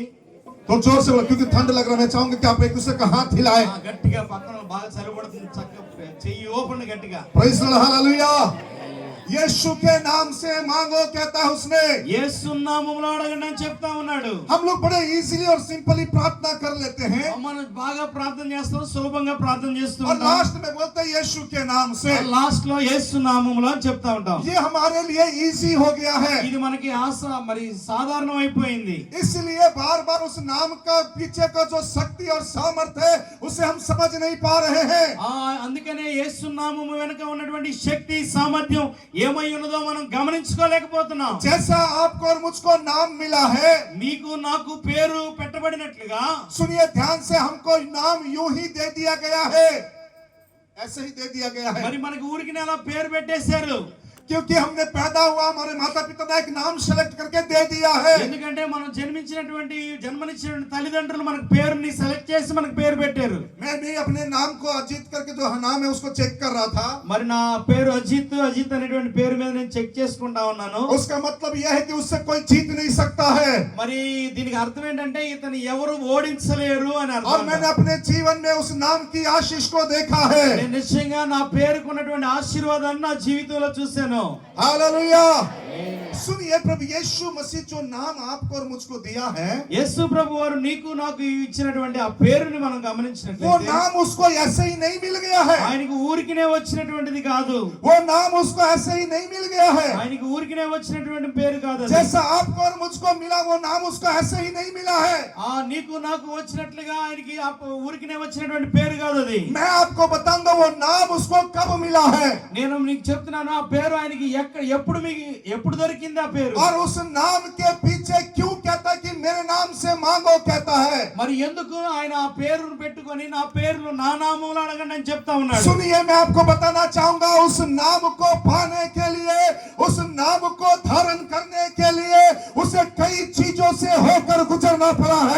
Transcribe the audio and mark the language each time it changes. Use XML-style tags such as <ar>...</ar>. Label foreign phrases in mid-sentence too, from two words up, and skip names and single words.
<hi>तो जोर से बोलो, क्योंकि ठंड लग रहा है। मैं चाहूंगा कि आप एक दूसरे का हाथ हिलाएं।</hi> <te>గట్టిగా పక్కన బాగా చలిపడుతుంది, చక్కగా చెయ్యి ఓపెన్ గట్టిగా.</te> <en>Praise the Lord,</en> <hi>हालेलुया। यीशु के नाम से मांगो कहता है उसने।</hi> <te>యేసు నామములో అడగండి అని చెప్తా ఉన్నాడు.</te> <hi>हम लोग बड़े इजीली और सिंपली प्रार्थना कर लेते हैं</hi> <te>మనం బాగా ప్రార్థన చేస్తాం, సులభంగా ప్రార్థన చేస్తూ</te> <hi>और</hi> <te>ఉంటాం.</te> <hi>लास्ट में बोलते हैं यीशु के नाम से।</hi> <te>లాస్ట్ లో యేసు నామములో అని చెప్తా ఉంటాం.</te> <hi>ये हमारे लिए इजी हो गया है,</hi> <te>ఇది మనకి మరి సాధారణం అయిపోయింది.</te> <hi>इसलिए बार बार उस नाम का पीछे का जो शक्ति और सामर्थ्य है उसे हम समझ नहीं पा रहे हैं।</hi> <te>అందుకనే యేసు నామము వెనుక ఉన్నటువంటి శక్తి సామర్థ్యం ఏమై ఉన్నదో మనం గమనించుకోలేకపోతున్నాం.</te> <hi>जैसा आपको और मुझको नाम मिला है,</hi> <te>మీకు నాకు పేరు పెట్టబడినట్లుగా</te> <hi>सुनिए ध्यान से, हमको नाम यूं ही दे दिया गया है, ऐसे ही दे दिया गया है,</hi> <te>మరి మనకి ఊరికి అలా పేరు పెట్టేశారు.</te> <hi>क्योंकि हमने पैदा हुआ, हमारे माता पिता ने एक नाम सेलेक्ट करके दे दिया है।</hi> <te>ఎందుకంటే మనం జన్మనిచ్చినటువంటి తల్లిదండ్రులు మనకు పేరుని సెలెక్ట్ చేసి మనకు పేరు పెట్టారు.</te> <hi>मैं भी अपने नाम को अजीत करके जो नाम है उसको चेक कर रहा था।</hi> <te>మరి నా పేరు అజిత్ అనేటువంటి పేరు మీద నేను చెక్ చేసుకుంటా ఉన్నాను.</te> <hi>उसका मतलब यह है कि उससे कोई जीत नहीं सकता है।</hi> <te>మరి దీనికి అర్థం ఏంటంటే ఇతను ఎవరు ఓడించలేరు అని</te> <hi>और</hi> <te>అర్థం.</te> <hi>मैंने अपने जीवन में उस नाम की आशीष को देखा है।</hi> <te>నేను నిశ్చయంగా నా పేరుకు ఉన్నటువంటి ఆశీర్వాదాన్ని నా జీవితంలో చూశాను.</te> <hi>हालेलुया। सुनिए, प्रभु यीशु मसीह जो नाम आपको और मुझको दिया है,</hi> <te>యేసు ప్రభు వారు నీకు నాకు ఇచ్చినటువంటి ఆ పేరుని మనం</te> <hi>वो</hi> <te>గమనించినట్లయితే</te> <hi>नाम उसको ऐसे ही नहीं मिल गया है।</hi> <te>ఆయనకు ఊరికినే వచ్చినటువంటిది కాదు.</te> <hi>वो नाम उसको ऐसे ही नहीं मिल गया है।</hi> <te>ఆయనకు ఊరికినే వచ్చినటువంటి పేరు కాదు అది.</te> <hi>जैसा आपको और मुझको मिला वो नाम उसको ऐसे ही नहीं मिला है।</hi> <te>నీకు నాకు వచ్చినట్లుగా ఆయనకి ఊరికినే వచ్చినటువంటి పేరు కాదు అది.</te> <hi>मैं आपको बताऊंगा वो नाम उसको कब मिला है,</hi> <te>నేను నీకు చెప్తున్నాను ఆ పేరు ఆయనకి ఎప్పుడు దొరికింది ఆ పేరు.</te> <hi>और उस नाम के पीछे क्यों कहता है कि मेरे नाम से मांगो कहता है।</hi> <te>మరి ఎందుకు ఆయన ఆ పేరును పెట్టుకొని నా పేరును నా నామములో అడగండి అని చెప్తా ఉన్నాడు.</te> <hi>सुनिए, मैं आपको बताना चाहूंगा उस नाम को पाने के लिए, उस नाम को धारण करने के लिए उसे कई चीजों से होकर गुजरना पड़ा है।</hi>